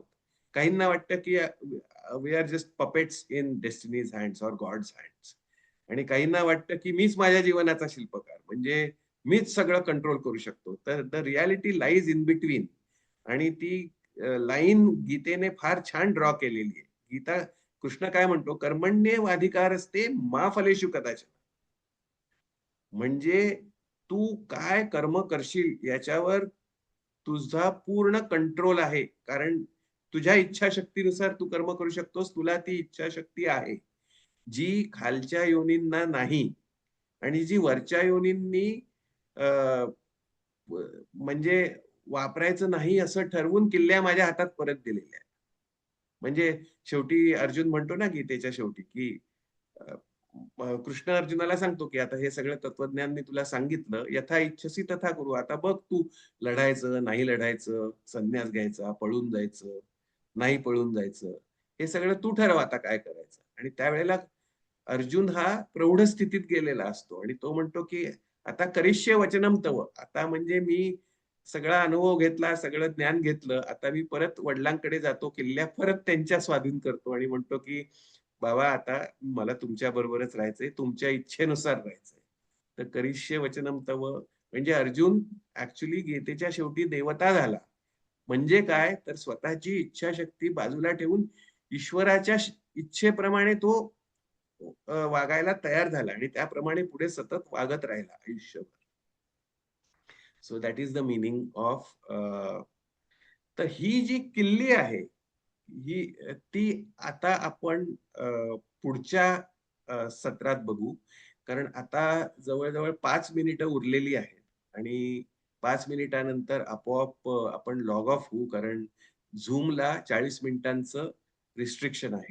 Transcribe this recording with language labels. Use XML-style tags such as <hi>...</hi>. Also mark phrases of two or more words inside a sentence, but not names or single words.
<mr>काहींना वाटतं की</mr> <en>we are just puppets in destiny's hands or God's hands.</en> <mr>आणि काहींना वाटतं की मीच माझ्या जीवनाचा शिल्पकार, म्हणजे मीच सगळं कंट्रोल करू शकतो. तर</mr> <en>the reality lies in between.</en> <mr>आणि ती लाईन गीतेने फार छान ड्रॉ केलेली आहे. गीता कृष्ण काय म्हणतो,</mr> <sa>कर्मण्येवाधिकारस्ते मा फलेषु कदाचन.</sa> <mr>म्हणजे तू काय कर्म करशील याच्यावर तुझा पूर्ण कंट्रोल आहे. कारण तुझ्या इच्छाशक्तीनुसार तू कर्म करू शकतोस. तुला ती इच्छाशक्ती आहे, जी खालच्या योनींना नाही. आणि जी वरच्या योनींनी अ, म्हणजे वापरायचं नाही असं ठरवून किल्ल्या माझ्या हातात परत दिलेल्या आहेत. म्हणजे शेवटी अर्जुन म्हणतो ना गीतेच्या शेवटी, की अ, कृष्ण अर्जुनाला सांगतो, की आता हे सगळं तत्वज्ञान मी तुला सांगितलं,</mr> <sa>यथा इच्छसी तथा करू.</sa> <mr>आता बघ तू लढायचं, नाही लढायचं, संन्यास घ्यायचा, पळून जायचं, नाही पळून जायचं. हे सगळं तू ठरव आता काय करायचं. आणि त्यावेळेला अर्जुन हा प्रौढ स्थितीत गेलेला असतो आणि तो म्हणतो, की आता</mr> <sa>करिष्ये वचनम तव.</sa> <mr>आता म्हणजे मी सगळा अनुभव घेतला, सगळं ज्ञान घेतलं. आता मी परत वडिलांकडे जातो, किल्ल्या परत त्यांच्या स्वाधीन करतो आणि म्हणतो, की बाबा आता मला तुमच्या बरोबरच राहायचंय, तुमच्या इच्छेनुसार राहायचंय. तर</mr> <sa>करिष्ये वचनम तव</sa> <mr>म्हणजे अर्जुन ऍक्च्युली गीतेच्या शेवटी देवता झाला. म्हणजे काय, तर स्वतःची इच्छाशक्ती बाजूला ठेवून ईश्वराच्या इच्छेप्रमाणे तो वागायला तयार झाला आणि त्याप्रमाणे पुढे सतत वागत राहिला आयुष्यभर.</mr> <en>so that is the meaning of.</en> <mr>तर ही जी किल्ली आहे, ही ती आता आपण पुढच्या सत्रात बघू. कारण आता जवळ-जवळ 5 मिनिटं उरलेली आहेत आणि 5 मिनिटानंतर आपोआप आपण</mr> <en>log off</en> <mr>होऊ, कारण Zoomला 40 मिनिटांचं रिस्ट्रिक्शन आहे.</mr>